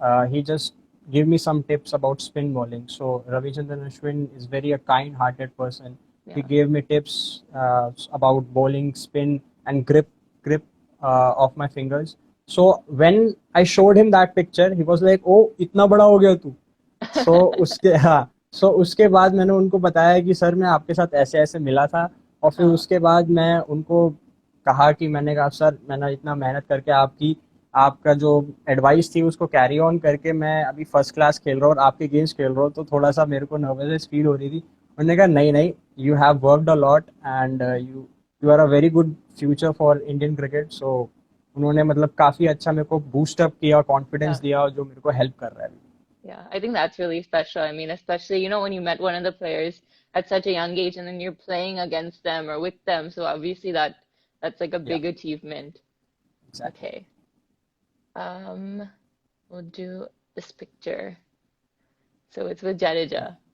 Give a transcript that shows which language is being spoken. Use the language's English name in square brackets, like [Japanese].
[English] He just gave me some tips about spin bowling. So Ravichandran Ashwin is very a kind-hearted person. He yeah, gave me tips about bowling, spin, and grip of my fingers. So when I showed him that picture, he was like, "Oh, [Hindi] इतना बड़ा हो गया तू." सो उसके हाँ सो उसके बाद मैंने उनको बताया कि सर मैं आपके साथ ऐसे ऐसे मिला था और फिर [English] oh, [Hindi] उसके बाद मैं उनको कहा कि मैंने कहा सर मैंने इतना मेहनत करके आपका जो एडवाइस थी उसको कैरी ऑन करके मैं अभी फर्स्ट क्लास खेल रहा हूँ और आपके गेम्स खेल रहा हूँ तो थोड़ा सा मेरे को नर्वस फील हो रही थी उन्होंने कहा नहीं नहीं [English] you have worked a lot and you you are a very good future for Indian cricket [Hindi] so उन्होंने मतलब काफ़ी अच्छा मेरे को बूस्ट अप किया कॉन्फिडेंस [English] yeah. [Hindi] दिया जो मेरे को हेल्प कर रहा है अभी [English] Yeah, I think that's really special. I mean, especially, when you met one of the players at such a young age and then you're playing against them or with them. So obviously that's like a Yeah, big achievement. exactly. Okay. Um, we'll do this picture. So it's with Jadeja.